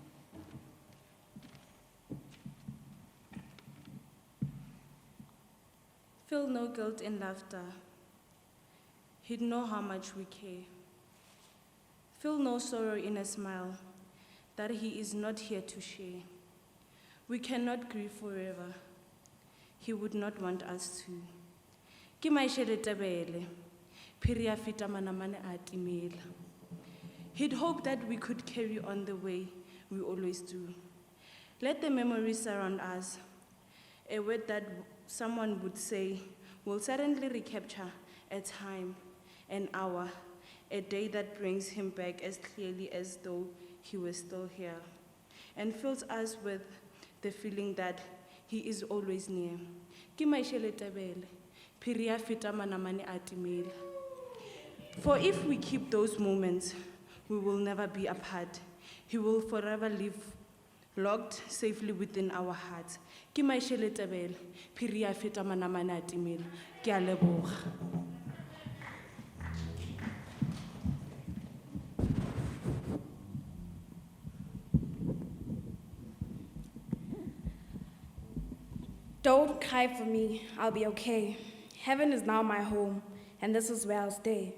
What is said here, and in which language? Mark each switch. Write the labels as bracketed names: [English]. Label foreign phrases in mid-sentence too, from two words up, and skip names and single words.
[English] Feel no guilt in laughter. He'd know how much we care. Feel no sorrow in a smile that he is not here to share. We cannot grieve forever. He would not want us to. [Northern Sotho] Ke Maishe le Tebele, phiri ya feta manamane a timela. [English] He'd hoped that we could carry on the way we always do. Let the memories surround us. A word that someone would say will suddenly recapture a time, an hour, a day that brings him back as clearly as though he was still here, and fills us with the feeling that he is always near. [Northern Sotho] Ke Maishe le Tebele, phiri ya feta manamane a timela. [English] For if we keep those moments, we will never be apart. He will forever live locked safely within our hearts. [Northern Sotho] Ke Maishe le Tebele, phiri ya feta manamane a timela. Ke a leboga. [English] Don't cry for me, I'll be okay. Heaven is now my home, and this is where I'll stay.